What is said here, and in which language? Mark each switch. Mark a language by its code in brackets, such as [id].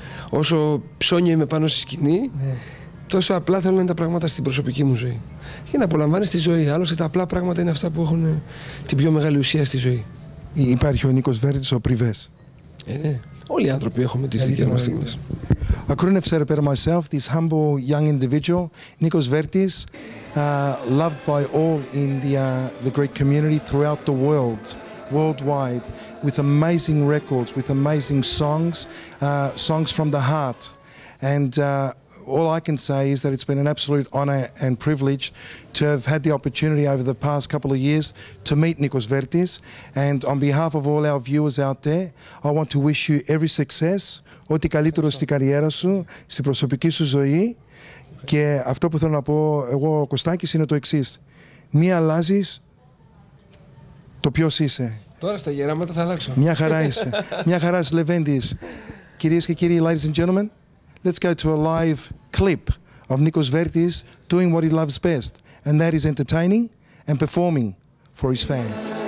[el] Όσο ψώνιο είμαι πάνω στη σκηνή, τόσο απλά θέλω να είναι τα πράγματα στην προσωπική μου ζωή. Και να απολαμβάνεις τη ζωή. Άλλωστε τα απλά πράγματα είναι αυτά που έχουν την πιο μεγάλη ουσία στη ζωή. Υπάρχει ο Νίκος Βέρτης, ο Πριβές. Ναι. Όλοι οι άνθρωποι έχουμε τις δικές μας στιγμές. [en] I couldn't have said it better myself. This humble young individual, Nikos Vertis, loved by all in the Greek community throughout the world, worldwide, with amazing records, with amazing songs, songs from the heart. And all I can say is that it's been an absolute honour and privilege to have had the opportunity over the past couple of years to meet Nikos Vertis. And on behalf of all our viewers out there, I want to wish you every success, [el] ό,τι καλύτερο στην καριέρα σου, στην προσωπική σου ζωή. Και αυτό που θέλω να πω εγώ, ο Κωστάκης, είναι το εξής. Μη αλλάζεις το ποιος είσαι. Τώρα στα γεράματα θα αλλάξω. Μια χαρά είσαι. Μια χαρά είσαι, Λεβέντης. Κυρίες και κύριοι, [en] ladies and gentlemen, let's go to a live clip of Nikos Vertis doing what he loves best, and that is entertaining and performing for his fans.